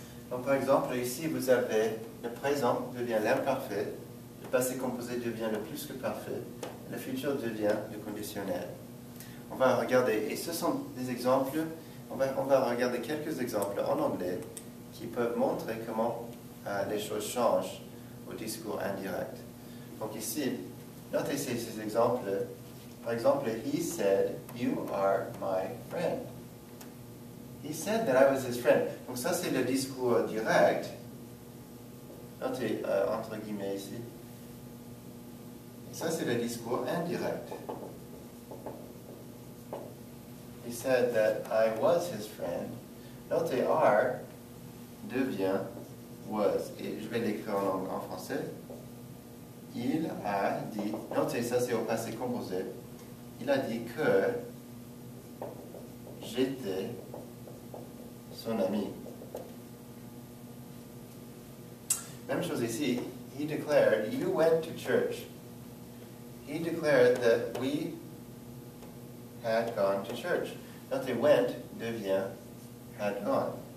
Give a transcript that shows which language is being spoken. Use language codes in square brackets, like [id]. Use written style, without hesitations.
[fr] Donc par exemple, ici vous avez le présent devient l'imparfait, le passé composé devient le plus que parfait, le futur devient le conditionnel. On va regarder, et ce sont des exemples, on va regarder quelques exemples en anglais qui peuvent montrer comment les choses changent au discours indirect. Donc ici, notez ces exemples. [en] Par exemple, he said, you are my friend. He said that I was his friend. [fr] Donc ça c'est le discours direct. Notez entre guillemets ici. Et ça c'est le discours indirect. [en] He said that I was his friend. [fr] Notez are devient was. Et je vais l'écrire en français. Il a dit, notez ça c'est au passé composé. Il a dit que j'étais son ami. Même chose ici. [en] He declared, you went to church. He declared that we had gone to church. [fr] Notez, went devient had gone.